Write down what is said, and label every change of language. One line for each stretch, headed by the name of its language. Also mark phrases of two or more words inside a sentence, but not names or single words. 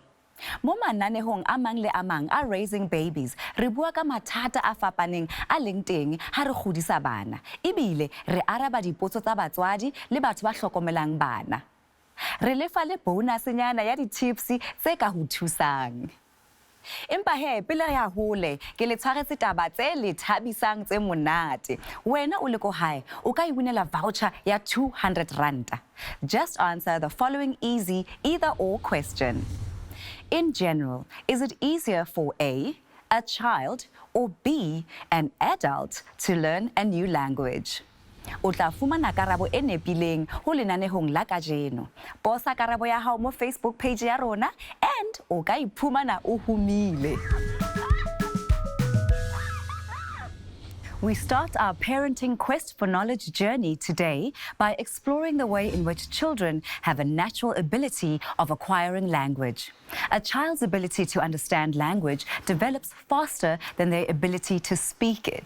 Southern Sotho: Mo mananehong a mang le a mang a Raising Babies, re bua ka mathata a fapaneng a leng teng ha re godisa bana. Ebile re araba dipotso tsa batswadi le batho ba hlokomelang bana. Re lefa le bonusnyana ya di-tips tse ka ho thusang. Empa he, pele re a hole, ke le tshwaretse taba tse le thabisang tse monate. Wena o le ko hae, o ka iwinela voucher ya 200 rand.
English: Just answer the following easy either-or question. In general, is it easier for A, a child, or B, an adult, to learn a new language?
Southern Sotho: O tla fumana karabo e nepileng ho lenanehong la kajeno. Posa karabo ya hao mo Facebook page ya rona and o ka iphumana o humile.
English: We start our parenting quest for knowledge journey today by exploring the way in which children have a natural ability of acquiring language. A child's ability to understand language develops faster than their ability to speak it.